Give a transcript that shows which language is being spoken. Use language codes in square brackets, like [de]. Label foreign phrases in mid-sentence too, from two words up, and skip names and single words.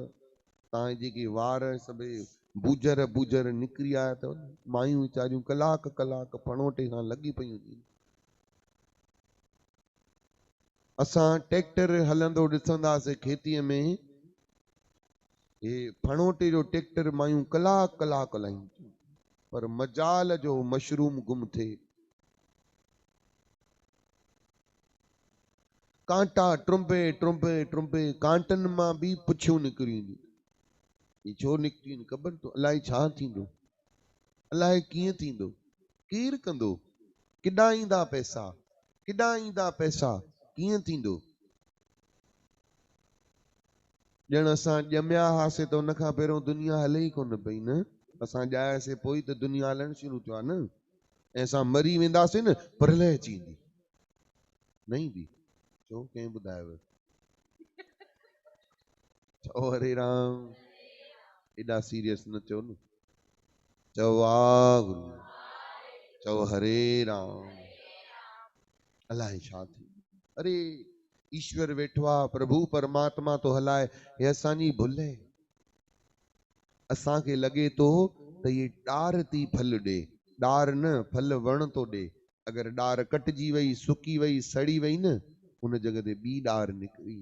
[sd] तव्हांजे जेके वार सभई बूजर बूजर निकिरी आया अथव, मायूं वीचारियूं कलाक कलाक फणोटे खां लॻी पयूं हूंदियूं। असां ट्रैक्टर हलंदो ॾिसंदासीं खेतीअ में, हे फणोटे जो ट्रैक्टर मायूं कलाक कलाक हलाइनि, पर मजाल जो मशरूम गुम थिए। कांटा ट्रुंबे ट्रुंबे ट्रुंबे, कांटनि मां बि पुछियूं निकिरियूं। ही छो निकितियूं ख़बर तो, अलाए छा थींदो, अलाए कीअं थींदो, केरु कंदो, किॾां ईंदा पैसा, किॾां ईंदा पैसा, कीअं थींदो। ॼण असां ॼमिया हुआसीं त उन खां पहिरियों दुनिया हले ई कोन पई न। असां ॼायासीं पोइ त दुनिया हलणु शुरू थियो आहे न। ऐं असां मरी वेंदासीं न, प्रलय अची वेंदी। न ईंदी? छो, कंहिं ॿुधायव? चओ हरे राम। एॾा सीरियस न थियो न। चओ वाहेगुरु। चओ हरे राम। अलाए छा थी। अरे ईश्वर वेठो आहे, प्रभु परमात्मा तो हलाए, हे असांजी भुल आहे। असांखे लॻे थो त ये ॾार थी फल ॾे, ॾार न, फल वण तो ॾे। अगरि ॾार कटिजी वई, सुकी वई, सड़ी वई न, उन जॻह ते ॿी ॾार निकिरी।